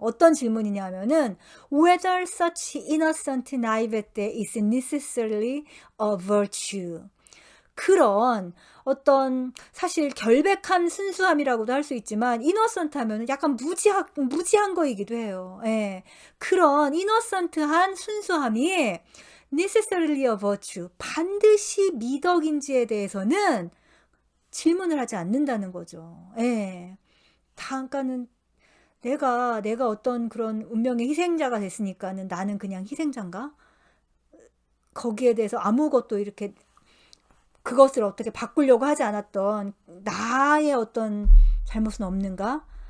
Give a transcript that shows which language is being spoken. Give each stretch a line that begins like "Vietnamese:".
Korean: 어떤 질문이냐 하면은
English: whether such innocent naivete is necessarily a virtue.
Korean: 그런 어떤 사실 결백한 순수함이라고도 할 수 있지만 innocent 하면은 약간 무지한 거이기도 해요. 그런 innocent한 순수함이
English: necessarily a virtue.
Korean: 반드시 미덕인지에 대해서는 질문을 하지 않는다는 거죠. 그러니까는 내가 어떤 그런 운명의 희생자가 됐으니까는 나는 그냥 희생자인가? 거기에 대해서 아무것도 이렇게 그것을 어떻게 바꾸려고 하지 않았던 나의 어떤 잘못은 없는가?